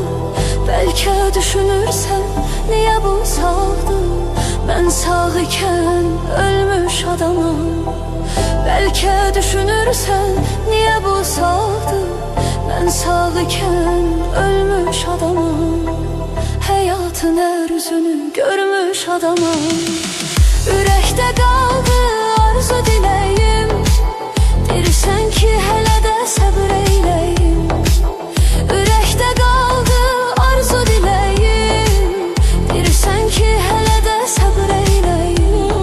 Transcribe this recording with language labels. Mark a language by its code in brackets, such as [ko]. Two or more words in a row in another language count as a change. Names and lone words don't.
[tr] Belki düşünürsen niye bu sağdı, ben sağ iken ölmüş adamım. Belki düşünürsen niye bu sağdı, ben sağ iken ölmüş adamım. Hayatın her yüzünü görmüş adamım. [az] Ürəkdə qaldı arzu diləyim, dirsən ki hələ də səbr eyləyim. Ürəkdə qaldı arzu diləyim, dirsən ki hələ də səbr eyləyim.